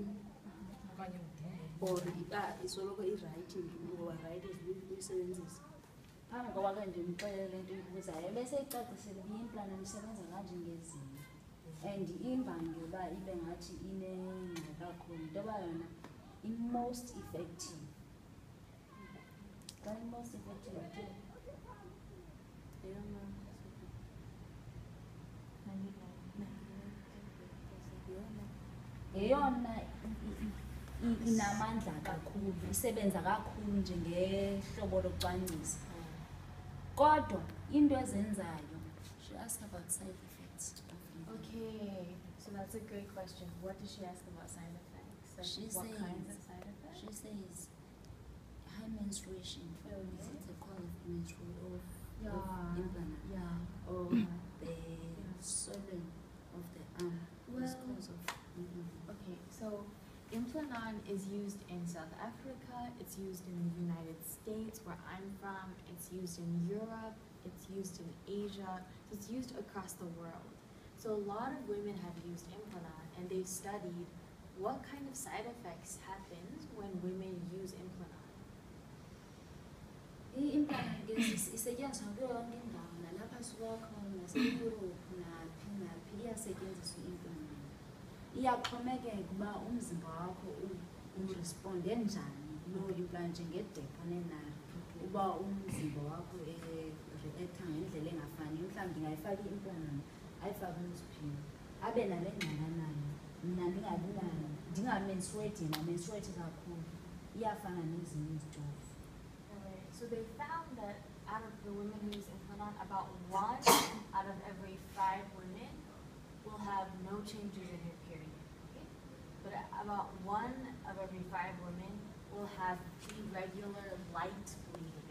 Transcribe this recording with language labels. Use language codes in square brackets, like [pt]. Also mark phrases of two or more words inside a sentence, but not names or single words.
[xh] okanye udinwe. or isoloko irayithi rayithi uyisebenzisa. Phambi koba ke ndimxelele le nto ibuzayo bese icacisele uba i-implant isebenza kanje ngezinto and imbangela uba ibe ngathi inengxaki kakhulu into yoba yona [en] i-most effective. [xh] Xa [en] i-most effective [xh] ke yeyona inamandla kakhulu isebenza kakhulu njengehlobo locwangcisa. Kodwa into ezenzayo, [en] she asked about side effects of implant. Okay, so that's a great question. What does she ask about side effects? Like She what says- kinds of side effects? She says high menstruation, it's a cause of menstrual of implant, Yeah. or the swelling of the arm is Well- cause of implant. Okay, so Implanon is used in South Africa, it's used in the United States where I'm from, it's used in Europe, it's used in Asia, so it's used across the world. So a lot of women have used Implanon and they've studied what kind of side effects happens when women use Implanon. [xh] I-implant ke isetyenziswa kuyo yonke indawo nalapha suka khona naseYurophu naphi iyasetyenziswa i-implant. Iyaxhomekeka uba umzimba wakho uresponde njani kuloo implant njengedepho-nenary uba umzimba wakho reacta ngendlela engafani. Mhlawumbi ndingayifaka i-implant ayifake uNosiphiwo abe nale ngxakanani mna ndingamenstruate kakhulu iyafana nezinye izitofu. [en] Alright, so they found that out of the women who use Implanon, about 1 out of every 5 women will have no changes in her period. Okay? But about 1 of every 5 women will have irregular light bleeding.